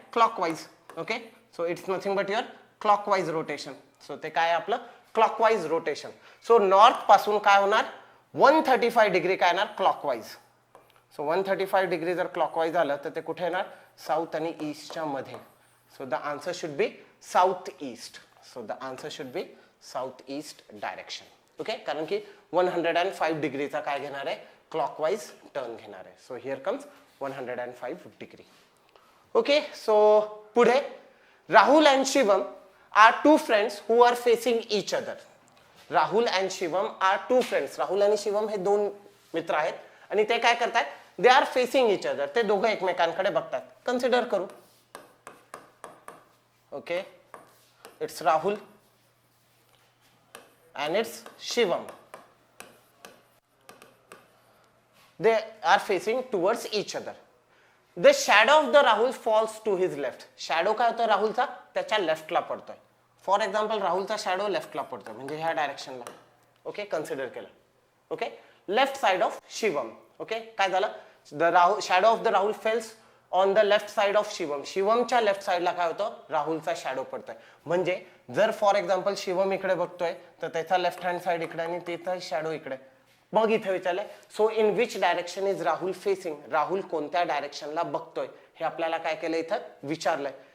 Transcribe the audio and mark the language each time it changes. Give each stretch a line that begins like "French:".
English: Clockwise. Okay, so it's nothing but your clockwise rotation. So
Marathi: ते काय आपलं?
English: Clockwise rotation.
Marathi: So north पासून काय होणार? 135 डिग्री काय येणार? क्लॉकवाइज. सो 135 डिग्री जर क्लॉकवाइज आलं तर ते कुठे येणार? साऊथ आणि ईस्टच्या मध्ये.
English: So the answer should be south east. So the answer should be south east direction.
Marathi: Okay, कारण की 105 डिग्रीचा काय घेणार आहे? क्लॉकवाइज टर्न घेणार आहे.
English: So here comes 105 degree. Okay, so पुढे Rahul and Shivam are two friends who are facing each other. Rahul and Shivam are two friends.
Marathi: Rahul आणि शिवम हे दोन मित्र आहेत आणि ते काय करतात?
English: They are facing each other.
Marathi: ते दोघं एकमेकांकडे बघतात. कन्सिडर करू.
English: Okay, it's Rahul and it's Shivam. They are facing towards each other. The shadow of the Rahul falls to his left.
Marathi: Shadow काय होतं राहुलचा? त्याच्या लेफ्टला पडतोय. फॉर एक्झाम्पल राहुलचा शॅडो लेफ्टला पडतोय म्हणजे ह्या डायरेक्शनला.
English: okay,
Marathi: कन्सिडर केलं.
English: Okay, left side of Shivam. Okay,
Marathi: काय झालं?
English: The shadow of the Rahul falls on the left side of Shivam.
Marathi: शिवमच्या left साइडला काय होतं? राहुलचा शॅडो पडतोय. म्हणजे जर फॉर एक्झाम्पल शिवम इकडे बघतोय तर त्याचा लेफ्ट हँड साइड इकडे आणि त्याचा शॅडो इकडे. मग इथे विचारलंय
English: So in which direction is Rahul facing.
Marathi: Rahul कोणत्या डायरेक्शनला बघतोय हे आपल्याला काय केलं? इथं विचारलंय.